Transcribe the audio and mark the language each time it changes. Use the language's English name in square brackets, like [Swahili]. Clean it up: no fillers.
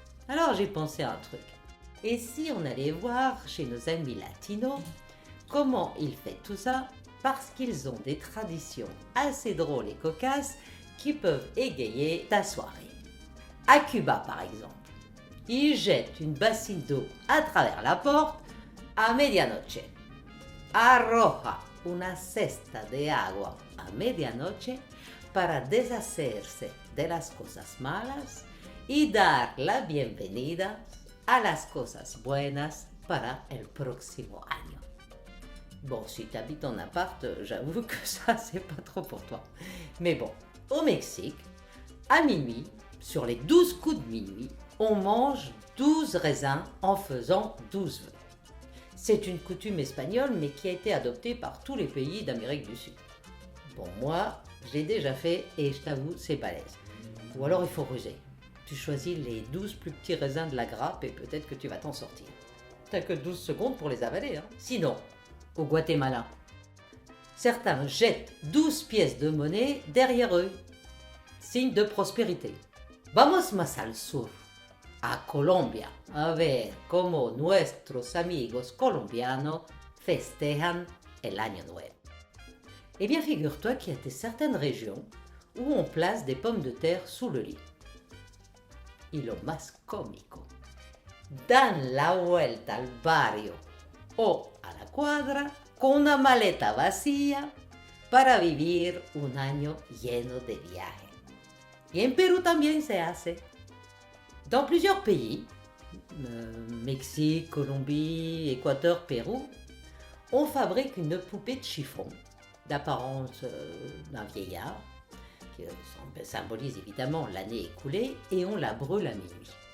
[French] Alors j'ai pensé à un truc. Et si on allait voir chez nos amis latinos comment ils font tout ça, parce qu'ils ont des traditions assez drôles et cocasses qui peuvent égayer ta soirée. À Cuba par exemple, ils jettent une bassine d'eau à travers la porte [Spanish] a medianoche. Arroja una cesta de agua a medianoche para deshacerse de las cosas malas y dar la bienvenida a las cosas buenas para el próximo año. [French] Bon, si tu habites en appart, j'avoue que ça, c'est pas trop pour toi. Mais bon, au Mexique, à minuit, sur les 12 coups de minuit, on mange 12 raisins en faisant 12 vœux. C'est une coutume espagnole, mais qui a été adoptée par tous les pays d'Amérique du Sud. Bon, moi, je l'ai déjà fait et je t'avoue, c'est balèze. Ou alors il faut ruser. Tu choisis les 12 plus petits raisins de la grappe et peut-être que tu vas t'en sortir. T'as que 12 secondes pour les avaler, hein. Sinon, au Guatemala, certains jettent 12 pièces de monnaie derrière eux, signe de prospérité. [Spanish] Vamos más al sur, a Colombia, a ver cómo nuestros amigos colombianos festejan el año nuevo. [French] Eh bien, figure-toi qu'il y a certaines régions où on place des pommes de terre sous le lit. [Spanish] Y lo más cómico, dan la vuelta al barrio o a la cuadra con una maleta vacía para vivir un año lleno de viajes. Y en Perú también se hace. [French] Dans plusieurs pays, Mexique, Colombie, Équateur, Pérou, on fabrique une poupée de chiffon d'apparence d'un vieillard qui symbolise évidemment l'année écoulée et on la brûle à minuit.